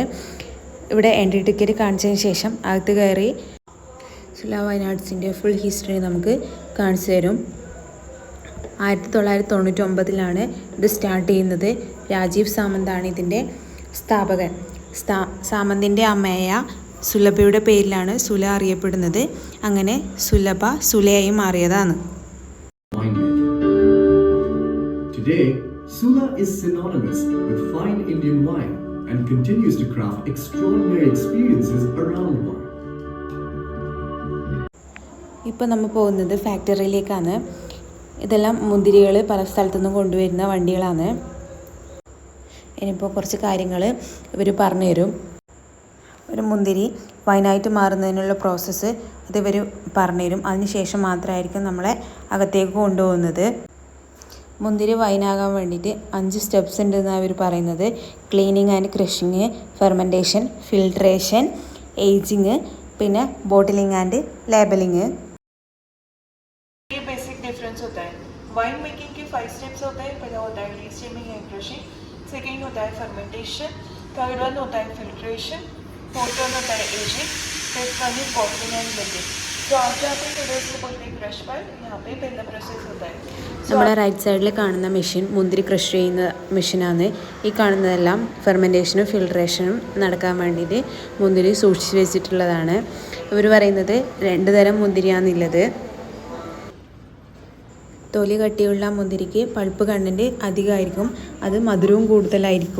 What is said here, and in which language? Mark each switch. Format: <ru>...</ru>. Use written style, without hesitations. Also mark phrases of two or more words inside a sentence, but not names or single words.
<ml>ഇവിടെ</ml> <en>entry ticket</en> <ml>കാണിച്ചതിന് ശേഷം അകത്ത് കയറി സുല വൈനാഡ്സിൻ്റെ</ml> <en>full history</en> <ml>നമുക്ക് കാണിച്ചു തരും. 1999 ഇത് സ്റ്റാർട്ട് ചെയ്യുന്നത്. രാജീവ് സാമന്താണ് ഇതിൻ്റെ സ്ഥാപകൻ. സാമന്തിൻ്റെ അമ്മയായ സുലഭയുടെ പേരിലാണ് സുല അറിയപ്പെടുന്നത്. അങ്ങനെ സുലഭ സുലയായി മാറിയതാണ്.</ml> <en>Today, Sula is synonymous with fine Indian wine and continues to craft extraordinary experiences around the world.</en> <ml>ഇപ്പോൾ നമ്മൾ പോകുന്നത് ഫാക്ടറിയിലേക്കാണ്. ഇതെല്ലാം മുന്തിരികൾ പല സ്ഥലത്തുനിന്നും കൊണ്ടുവരുന്ന വണ്ടികളാണ്. ഇനിയിപ്പോൾ കുറച്ച് കാര്യങ്ങൾ ഇവർ പറഞ്ഞു തരും. ഒരു മുന്തിരി വൈനായിട്ട് മാറുന്നതിനുള്ള പ്രോസസ്സ് അത് ഇവർ പറഞ്ഞു തരും. അതിനുശേഷം മാത്രമായിരിക്കും നമ്മളെ അകത്തേക്ക് കൊണ്ടുപോകുന്നത്. മുന്തിരി വൈനാകാൻ വേണ്ടിയിട്ട് 5 സ്റ്റെപ്സ് ഉണ്ടെന്നാണ് അവർ പറയുന്നത്.</ml> <en>cleaning and crushing, fermentation, filtration, ageing, പിന്നെ bottling and labelling.</en> <hi>ये</hi> <en>basic difference</en> <hi>होता है.</hi> <en>wine making</en> <hi>के 5 स्टेप्स होते हैं. पहला होता है</hi> <en>re-steaming and crushing, second</en> <hi>होता है</hi> <en>fermentation, third one</en> <hi>होता है</hi> <en>filtration, fourth one</en> <hi>होता है</hi> <en>ageing, fifth one is bottling and labelling.</en> <hi>तो आप जहाँ पे इधर से बोलते हैं क्रश पर, यहाँ पे पहला प्रोसेस होता है.</hi> <ml>നമ്മുടെ</ml> <en>right side</en> <ml>കാണുന്ന മെഷീൻ മുന്തിരി ക്രഷ് ചെയ്യുന്ന മെഷീനാണ്. ഈ കാണുന്നതെല്ലാം ഫെർമെൻറ്റേഷനും ഫിൽട്രേഷനും നടക്കാൻ വേണ്ടിയിട്ട് മുന്തിരി സൂക്ഷിച്ച് വെച്ചിട്ടുള്ളതാണ്. ഇവർ പറയുന്നത് 2 തരം മുന്തിരിയാണുള്ളത്. തൊലി കട്ടിയുള്ള മുന്തിരിക്ക്</ml> <en>pulp content</en> <ml>അധികമായിരിക്കും, അത് മധുരവും കൂടുതലായിരിക്കും.</ml>